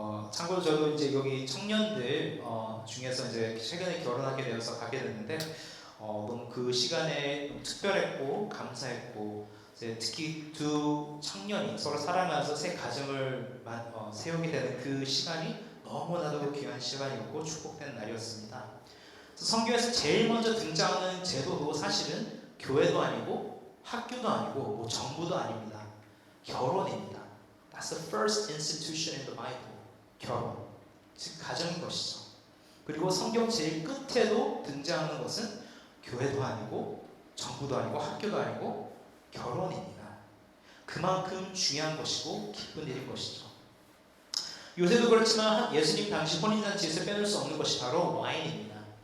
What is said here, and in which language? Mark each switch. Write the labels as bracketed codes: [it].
[ko] 참고로 저도 이제 여기 청년들 중에서 이제 최근에 결혼하게 되어서 가게 됐는데 너무 그 시간에 너무 특별했고 감사했고 특히 두 청년이 서로 사랑하면서 새 가정을 세우게 되는 그 시간이 너무나도 귀한 시간이었고 축복된 날이었습니다. 성경에서 제일 먼저 등장하는 제도도 사실은 교회도 아니고 학교도 아니고 뭐 정부도 아닙니다. 결혼입니다. [en] That's the first institution in the Bible. [ko] 결혼, 즉 가정인 것이죠. 그리고 성경 제일 끝에도 등장하는 것은 교회도 아니고 정부도 아니고 학교도 아니고 결혼입니다. 그만큼 중요한 것이고 기쁜 일인 것이죠. 요새도 그렇지만 예수님 당시 혼인잔치에서 빼놓을 수 없는 것이 바로 와인입니다.